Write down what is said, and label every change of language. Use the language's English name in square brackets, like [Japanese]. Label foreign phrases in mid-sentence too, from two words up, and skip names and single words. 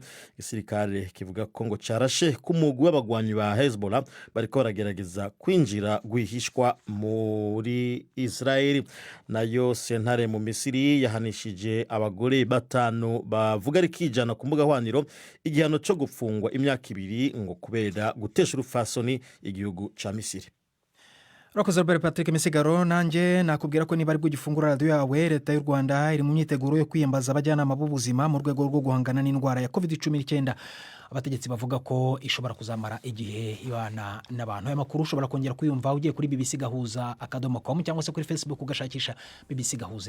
[Rundi] Igisirikare kivuga ko ngo carashe ku mugwi w'abagwanyi ba Hezbollah bariko baragerageza kwinjira gwihishwa muri Israel. Nayo sentare mu Misiri yahanishije abagore batanu bavuga rikijana ku mbuga hwaniro igihano cyo gufungwa imyaka 2 ngo kubera gutesha urufasoni igihugu ca Misiri. Urakoze Robert Patrick Misigaro. [Kinyarwanda] Nanjye nakubwira ko niba ari bwo gifungura radio yawe, leta y'u Rwanda iri mu myiteguro yo kwiyambaza abajyanama b'ubuzima mu rwego rwo guhangana n'indwara ya COVID-19. Abategetsi bavuga ko ishobora kuzamara igihe ibana n'abantu. Aya makuru ushobora kongera kuyumva ugiye kuri bbcgahuza.com cyangwa se kuri Facebook ugashakisha BBC Gahuza.